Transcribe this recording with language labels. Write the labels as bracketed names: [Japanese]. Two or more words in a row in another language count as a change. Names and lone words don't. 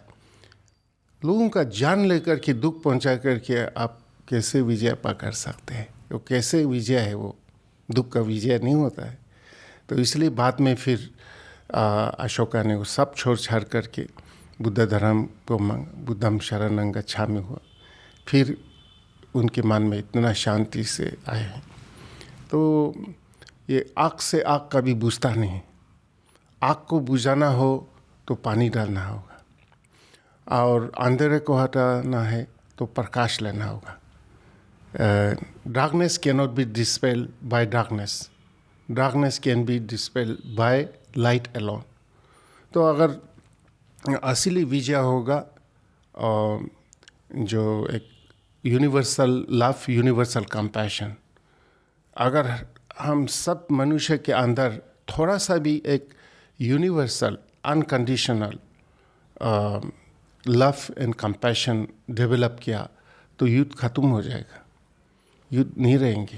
[Hindi] लोगों का जान लेकर के दुख पहुंचा करके आप कैसे विजय पा कर सकते हैं? वो कैसे विजय है? वो दुख का विजय नहीं होता है। तो इसलिए बाद में फिर अशोका ने वो सब छोड़ छाड़ करके बुद्ध धर्म को [Pali] बुद्धम शरणं गच्छामि [Hindi] हुआ। फिर उनके मन में इतना शांति से आए हैं। तो ये आग से आग कभी बुझता नहीं। आग को बुझाना हो तो पानी डालना होगा, और अंधेरे को हटाना है तो प्रकाश लेना होगा। [English] darkness can not be dispelled by darkness, darkness can be dispelled by light alone. [Hindi] तो अगर असली विजय होगा, जो एक [English] universal love, universal compassion, [Hindi] अगर हम सब मनुष्य के अंदर थोड़ा सा भी एक [English] universal unconditional love and compassion develop [Hindi] किया, तो युद्ध खत्म हो जाएगा, युद्ध नहीं रहेंगे।